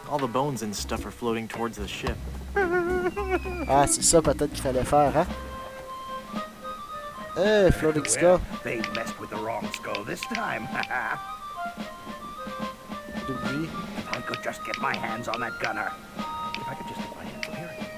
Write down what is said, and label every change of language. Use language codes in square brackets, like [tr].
[en] All the bones and stuff are floating towards the ship. [fr] Ah, c'est ça peut-être qu'il fallait faire, hein? [en] Hey, floating skull. They messed with the wrong skull this time. Debris. If I could just get my hands on that gunner. If I could just get my hands on here.